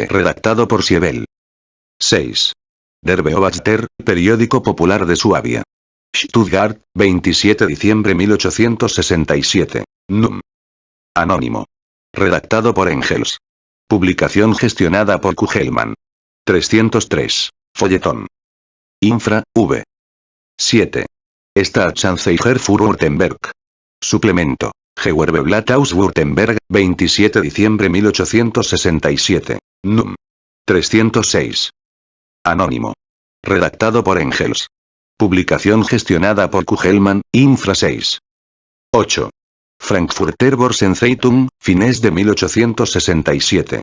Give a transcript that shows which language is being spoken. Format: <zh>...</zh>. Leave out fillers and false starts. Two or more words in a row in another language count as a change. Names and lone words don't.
<es>Redactado por Siebel. 6. Der Beobachter, periódico popular de Suabia. Stuttgart, 27 de diciembre 1867. Núm. Anónimo. Redactado por Engels. Publicación gestionada por Kugelmann. 303. Folletón. Infra, v. 7. Staatsanzeiger für Württemberg. Suplemento. Gewerbeblatt aus Württemberg, 27 de diciembre 1867. Núm. 306. Anónimo. Redactado por Engels. Publicación gestionada por Kugelmann, Infra 6. 8. Frankfurter Börsenzeitung, fines de 1867.</es>